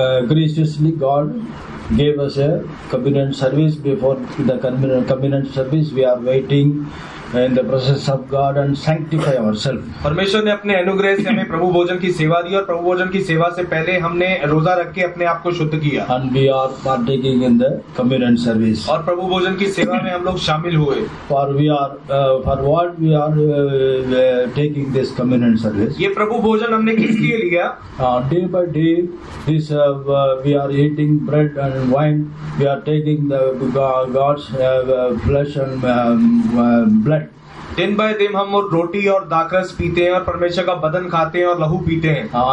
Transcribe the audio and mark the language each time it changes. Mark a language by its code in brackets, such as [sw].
[en] Graciously God gave us a communion service. Before the communion service, we are waiting in the presence of God and sanctify ourselves. [hi] परमेश्वर ने अपने अनुग्रह से हमें प्रभु भोजन की सेवा दी और प्रभु भोजन की सेवा से पहले हमने रोजा रख के अपने आप को शुद्ध किया [en] And we are partaking in the communion service. [hi] और प्रभु भोजन की सेवा में हम लोग शामिल हुए। [en] For what we are taking this communion service. [hi] ये प्रभु भोजन हमने किस लिए लिया? [en] Day by day, this we are eating bread and wine. We are taking the God's flesh and blood. [hi] दिन बाय दिन हम रोटी और दाखरस पीते हैं और परमेश्वर का बदन खाते हैं और लहू पीते हैं।